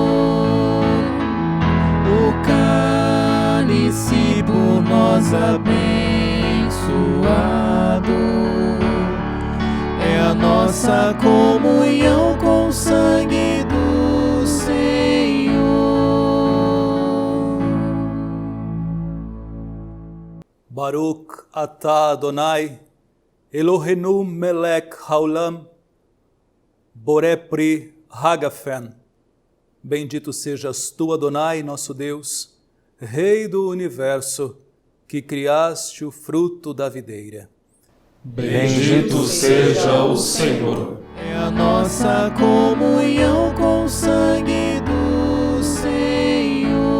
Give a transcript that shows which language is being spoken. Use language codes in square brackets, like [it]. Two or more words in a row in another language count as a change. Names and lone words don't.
[pt] O cálice por nós abençoado é a nossa comunhão com o sangue do Senhor. [he] ברוך אתה אדוני אלוהינו מלך העולם בורא פרי הגפן. [pt] Bendito sejas tu, Adonai, nosso Deus, Rei do Universo, que criaste o fruto da videira. Bendito seja o Senhor. É a nossa comunhão com o sangue do Senhor.